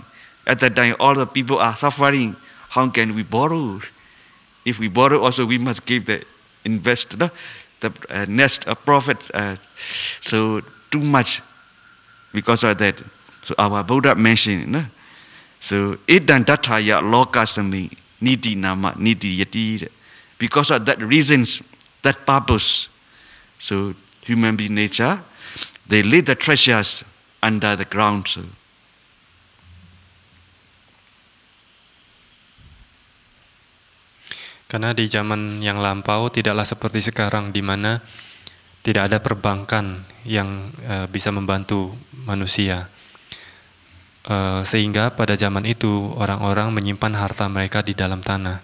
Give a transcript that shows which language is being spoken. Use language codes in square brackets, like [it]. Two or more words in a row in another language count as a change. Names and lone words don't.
[en] At that time, all the people are suffering. How can we borrow? If we borrow, also we must give the investor the nest of profits. So too much because of that. So our Buddha mentioned, no? [pi] So idan dataya lokasami nidi nama nidi yati. [en] Because of that reasons, that purpose, so human being nature, they lay the treasures under the ground. So. [id] Karena di zaman yang lampau tidaklah seperti sekarang, di mana tidak ada perbankan yang bisa membantu manusia. Sehingga pada zaman itu orang-orang menyimpan harta mereka di dalam tanah.